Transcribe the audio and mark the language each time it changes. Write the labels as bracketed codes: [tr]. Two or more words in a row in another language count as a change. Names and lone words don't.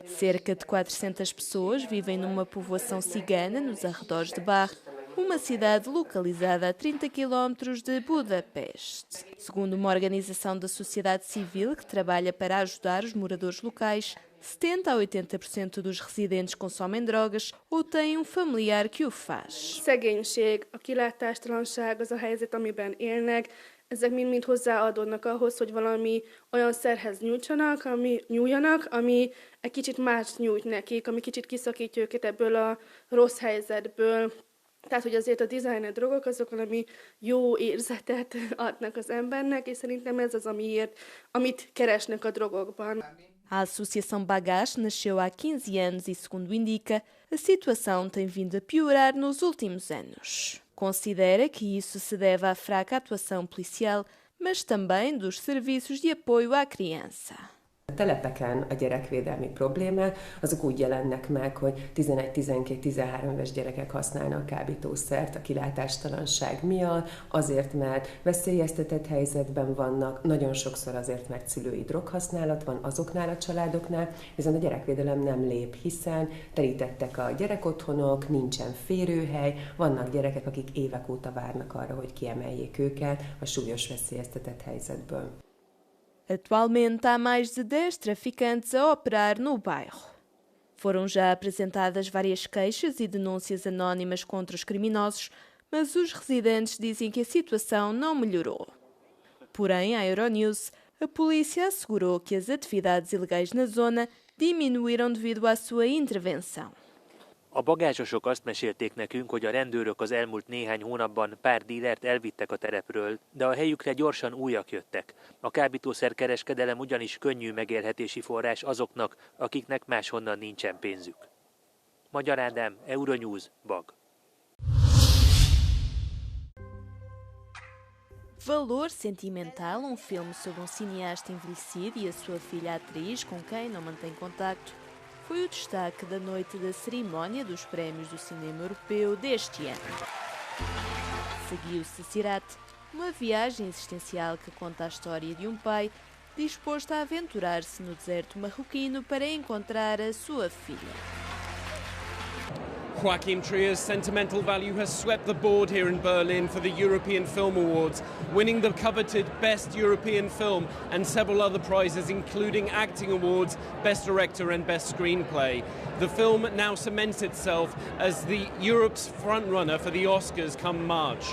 [pt] Cerca de 400 pessoas vivem numa povoação cigana nos arredores de Bar, uma cidade localizada a 30 km de Budapeste. Segundo uma organização da sociedade civil que trabalha para ajudar os moradores locais, 70 a 80% dos residentes consomem drogas ou têm um familiar que o faz. [hu] Szegénység, a kilátástalanság, az a helyzet, amiben élnek, ezek mind hozzáadódnak ahhoz, hogy valami olyan szerhez nyúljanak, ami egy kicsit más nyújt nekik, ami kicsit kiszakítja őket ebből a rossz helyzetből. Tehát, hogy azért a designer drogok azok valami jó érzetet adnak az embernek, és szerintem ez az, amit keresnek a drogokban. [pt] A Associação Bagache nasceu há 15 anos e, segundo indica, a situação tem vindo a piorar nos últimos anos. Considera que isso se deve à fraca atuação policial, mas também dos serviços de apoio à criança. [hu] A telepeken a gyerekvédelmi problémák azok úgy jelennek meg, hogy 11-12-13 éves gyerekek használnak kábítószert a kilátástalanság miatt, azért, mert veszélyeztetett helyzetben vannak, nagyon sokszor azért, mert szülői droghasználat van azoknál a családoknál, viszont a gyerekvédelem nem lép, hiszen terítettek a gyerekotthonok, nincsen férőhely, vannak gyerekek, akik évek óta várnak arra, hogy kiemeljék őket a súlyos veszélyeztetett helyzetből. [pt] Atualmente há mais de 10 traficantes a operar no bairro. Foram já apresentadas várias queixas e denúncias anónimas contra os criminosos, mas os residentes dizem que a situação não melhorou. Porém, à Euronews, a polícia assegurou que as atividades ilegais na zona diminuíram devido à sua intervenção. [hu] A bagázsosok azt mesélték nekünk, hogy a rendőrök az elmúlt néhány hónapban pár dílert elvittek a terepről, de a helyükre gyorsan újak jöttek. A kábítószerkereskedelem ugyanis könnyű megélhetési forrás azoknak, akiknek máshonnan nincsen pénzük. Magyar Ádám, Euronews, Bag. [pt] Valor Sentimental, filme sobre cineasta envelhecido e a sua filha atriz, com quem não mantém contacto, foi o destaque da noite da cerimónia dos Prémios do Cinema Europeu deste ano. Seguiu-se Sirat, uma viagem existencial que conta a história de pai disposto a aventurar-se no deserto marroquino para encontrar a sua filha. [en] Joachim Trier's Sentimental Value has swept the board here in Berlin for the European Film Awards, winning the coveted Best European Film and several other prizes, including Acting Awards, Best Director and Best Screenplay. The film now cements itself as the Europe's frontrunner for the Oscars come March.